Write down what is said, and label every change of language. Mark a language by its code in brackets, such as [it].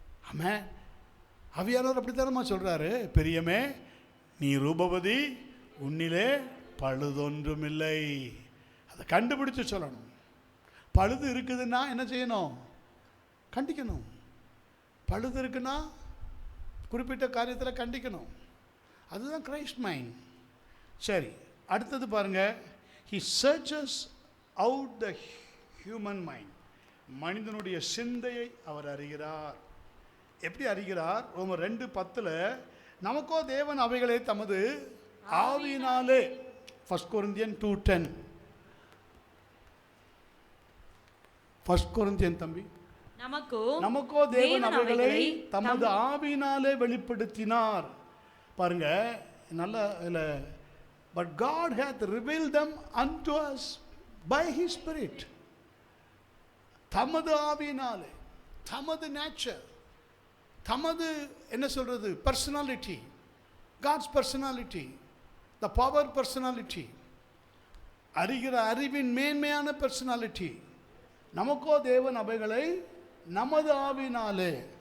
[ta] ஆமாம், ஆவியானவர் அப்படித்தானம்மா சொல்கிறாரு, பிரியமே நீ ரூபவதி, உன்னிலே பழுதொன்றுமில்லை. அதை கண்டுபிடிச்சு சொல்லணும். பழுது இருக்குதுன்னா என்ன செய்யணும்? கண்டிக்கணும். பழுது இருக்குன்னா குறிப்பிட்ட காரியத்தில் கண்டிக்கணும். அதுதான் கிரைஸ்ட் மைண்ட். சரி, அடுத்தது பாருங்க. [en] He searches out the human mind. [ta] மனிதனுடைய சிந்தையை அவர் அறிகிறார். எப்படி அறிகிறார்? ரோமர் 2:10 நமக்கோ தேவன் அவைகளை தமது ஆவியினாலே. [en] 1 Corinthians 2:10. [ta] 1 Corinthians தம்பி, நமக்கோ தேவன் அவைகளை தமது ஆவியினாலே வெளிப்படுத்தினார். பாருங்க, நல்ல இல்ல. [en] But God hath revealed them unto us by His Spirit. [ta] தமது ஆவியினாலே, தமது நேச்சர், தமது என்ன சொல்றது, personality, [en] God's personality, the power personality, [ta] அறிகிற அறிவின் மேன்மையான பர்சனாலிட்டி. நமக்கோ தேவன் அவைகளை நமது ஆவியினாலே.